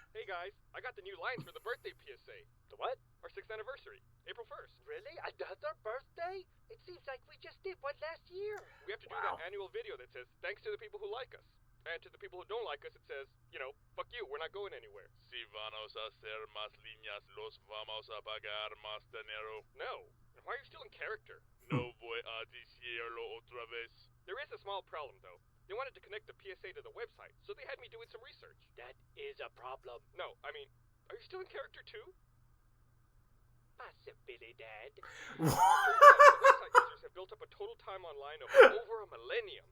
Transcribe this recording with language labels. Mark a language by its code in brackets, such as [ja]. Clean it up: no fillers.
[en] Hey guys, I got the new lines for the birthday PSA. The what? Our 6th anniversary, April 1st. Really? Another birthday? It seems like we just did one last year. We have to do that annual video that says, thanks to the people who like us. And to the people who don't like us, it says, you know, fuck you, we're not going anywhere. [es] Si vamos a hacer más líneas, los vamos a pagar más dinero. [en] No. And why are you still in character? [es] No voy a decirlo otra vez. [en] There is a small problem, though. They wanted to connect the PSA to the website, so they had me doing some research. That is a problem. No, I mean, are you still in character, too? Possibly, Dad. The website users have built up a total time online of over a millennium.